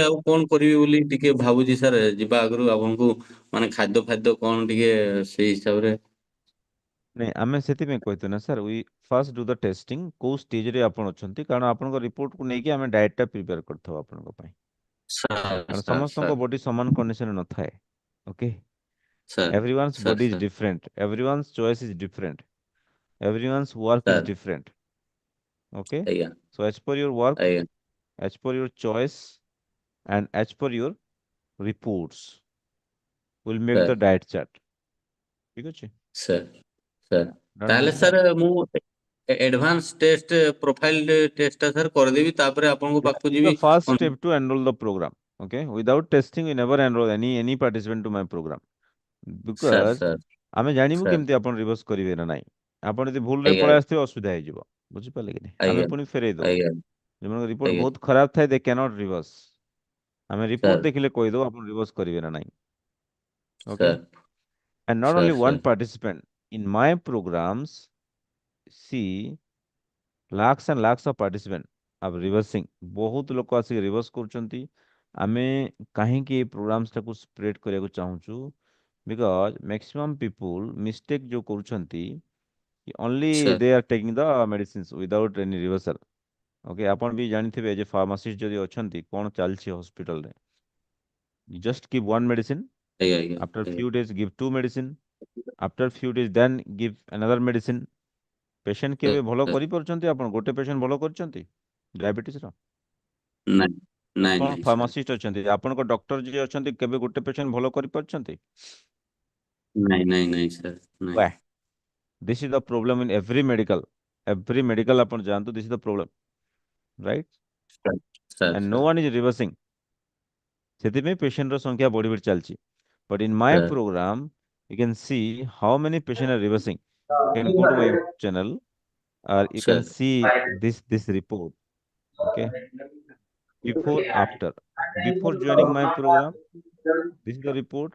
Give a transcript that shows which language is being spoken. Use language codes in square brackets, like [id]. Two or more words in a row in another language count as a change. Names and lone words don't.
[or] ଆଉ କଣ କରିବି ବୋଲି ଟିକେ ଭାବୁଛି ସାର୍ ଯିବା ଆଗରୁ ଆପଣଙ୍କୁ ମାନେ ଖାଦ୍ୟ ଫାଦ୍ୟ କଣ ଟିକେ ସେଇ ହିସାବରେ ନାଇଁ ଆମେ ସେଥିପାଇଁ କହିଛୁ ନା ସାର୍ [en] we first do the testing [or] କୋଉ ଷ୍ଟେଜରେ ଆପଣ ଅଛନ୍ତି କାରଣ ଆପଣଙ୍କ ରିପୋର୍ଟକୁ ନେଇକି ଆମେ ଡାଏଟଟା ପ୍ରିପେୟାର କରିଥାଉ ଆପଣଙ୍କ ପାଇଁ ସାର୍ କାରଣ ସାର୍ ସମସ୍ତଙ୍କ ସାର୍ ବଡି ସମାନ କଣ୍ଡିସନରେ ନଥାଏ। ଓକେ, ସାର୍ [en] everyone's [or] ସାର୍ [en] body is [or] ସାର୍ [en] different, everyone's choice is different, everyone's work is [or] ସାର୍ [en] different. Okay, [or] ଆଜ୍ଞା [en] so as per your work, [or] ଆଜ୍ଞା [en] as per your choice, and as per your reports, will make [or] ସାର୍ [en] the diet chart. [or] ଠିକ ଅଛି? ସାର୍ ସାର୍ [en] Yeah, don't [or] ତାହେଲେ [en] miss that. [or] ସାର୍ ମୁଁ [en] advance test profile test [or] ଟା ସାର୍ କରିଦେବି ତାପରେ ଆପଣଙ୍କ [en] Yeah, [or] ପାଖକୁ [en] it's the [or] ଯିବି [en] first step to enroll the program. Okay, without testing, we never enroll any participant to my program [or] ସାର୍ [en] because [or] ସାର୍ ଆମେ ଜାଣିବୁ ସାର୍ କେମିତି ଆପଣ ରିଭର୍ସ କରିବେ ନା ନାହିଁ। ଆପଣ ଯଦି ଭୁଲରେ ଆଜ୍ଞା ପଳେଇ ଆସିଥିବେ ଅସୁବିଧା ହେଇଯିବ। ବୁଝିପାରିଲେ କି ନାହିଁ? ଆମେ ଆଜ୍ଞା ପୁଣି ଫେରେଇ ଦବୁ। ଆଜ୍ଞା ଯେଉଁମାନଙ୍କ ରିପୋର୍ଟ ଆଜ୍ଞା ବହୁତ ଖରାପ ଥାଏ [en] they can't reverse. [or] ଆମେ ରିପୋର୍ଟ ସାର୍ ଦେଖିଲେ କହିଦବୁ ଆପଣ ରିଭର୍ସ କରିବେ ନା ନାହିଁ। [en] Okay, [or] ସାର୍ [en] and not only [or] ସାର୍ [en] one [or] ସାର୍ [en] participant in my programs, see lakhs and lakhs of participants are reversing. [or] ବହୁତ ଲୋକ ଆସିକି ରିଭର୍ସ କରୁଛନ୍ତି। ଆମେ କାହିଁକି ଏ ପ୍ରୋଗ୍ରାମ୍ସ ଟାକୁ ସ୍ପ୍ରେଡ୍ କରିବାକୁ ଚାହୁଁଛୁ? [en] because maximum people mistake [or] ଯୋଉ କରୁଛନ୍ତି [en] only [or] ସାର୍ [en] they are taking the medicines without any reversal. [or] ଓକେ, ଆପଣ ବି ଜାଣିଥିବେ ଯେ ଫାର୍ମାସିଷ୍ଟ ଯଦି ଅଛନ୍ତି କ'ଣ ଚାଲିଛି ହସ୍ପିଟାଲରେ। [en] You just give one medicine, [or] ଆଜ୍ଞା ଆଜ୍ଞା [en] after [or] ଆଜ୍ଞା [en] few days give two medicine, after few days then give another medicine. [or] ପେସେଣ୍ଟ କେବେ ଭଲ ସାର୍ କରିପାରୁଛନ୍ତି? ଆପଣ ଗୋଟେ ପେସେଣ୍ଟ ଭଲ କରିଛନ୍ତି ଡାଇବେଟିସର? ନାଇଁ ନାଇଁ କ'ଣ ନାଇଁ ସାର୍ ଫାର୍ମାସିଷ୍ଟ ଅଛନ୍ତି? ଆପଣଙ୍କ ଡକ୍ଟର ଯିଏ ଅଛନ୍ତି କେବେ ଗୋଟେ ପେସେଣ୍ଟ ଭଲ କରିପାରୁଛନ୍ତି? ନାଇଁ ନାଇଁ ନାଇଁ ସାର୍ ନାଇଁ [en] Why? This is the problem in every medical. Every medical [or] ଆପଣ ଯାଆନ୍ତୁ, [en] this is the problem, right? [or] ସାର୍ ସାର୍ [en] And no [or] ସାର୍ [en] one is reversing. [or] ସେଥିପାଇଁ ପେସେଣ୍ଟର ସଂଖ୍ୟା ବଢି ବଢି ଚାଲିଛି. [en] But in my [or] ସାର୍ [en] program, you can see how many patients are reversing. You can go to my YouTube channel, or you can ସାର୍ see this report. Okay, before after. Before joining my program, this is the report.